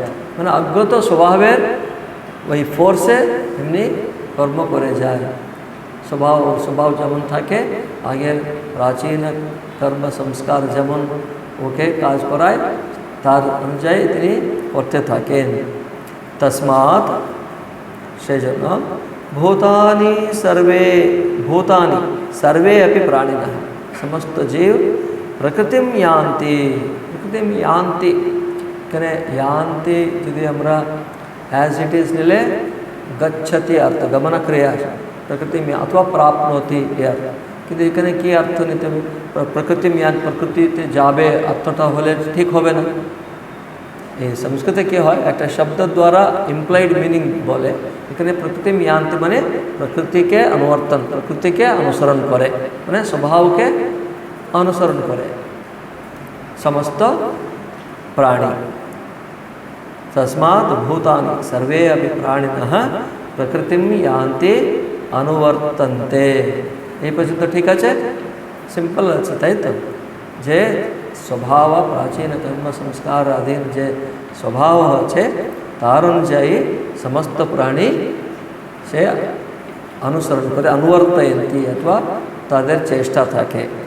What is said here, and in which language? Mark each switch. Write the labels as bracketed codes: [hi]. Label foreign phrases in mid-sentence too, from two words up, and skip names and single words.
[bn] মানে অজ্ঞ তো স্বভাবের ওই ফোর্সে এমনি কর্ম করে যায়, স্বভাব যেমন থাকে আগের প্রাচীন কর্ম সংস্কার যেমন ওকে কাজ করায় তার অনুযায়ী তিনি করতে থাকেন। [sa] তস্মাৎ [bn] সেই জন্য [sa] ভূতানি সর্বে अपि प्राणिनः, [bn] সমস্ত জীব [sa] প্রকৃতিম यान्ति। [bn] এখানে यान्ति যদি আমরা [en] as it is [bn] নিলে গচ্ছতি অর্থ গমন ক্রিয়া, প্রকৃতিম অথবা প্রাপ্নোতি এ অর্থ। কিন্তু এখানে কী অর্থ নিতে হবে? প্রকৃতিম প্রকৃতিতে যাবে অর্থটা হলে ঠিক হবে না। এই সংস্কৃতে কী হয়, একটা শব্দ দ্বারা [en] implied meaning [bn] বলে। এখানে [sa] প্রকৃতিম यान्ति [bn] মানে প্রকৃতিকে অনুবর্তন, প্রকৃতিকে অনুসরণ করে, মানে স্বভাবকে অনুসরণ করে সমস্ত প্রাণী। [sa] তস্মাৎ ভূতানি সর্বে अपि प्राणिनः প্রকৃতিম यान्ति অনুবর্তন্তে। [bn] এই পর্যন্ত ঠিক আছে, সিম্পল আছে, তাই তো? যে স্বভাব প্রাচীন কর্ম সংস্কার আধীন যে স্বভাব আছে তার অনুযায়ী সমস্ত প্রাণী সে অনুসরণ করে, অনুবর্তয়ন্তি অথবা তাদের চেষ্টা থাকে।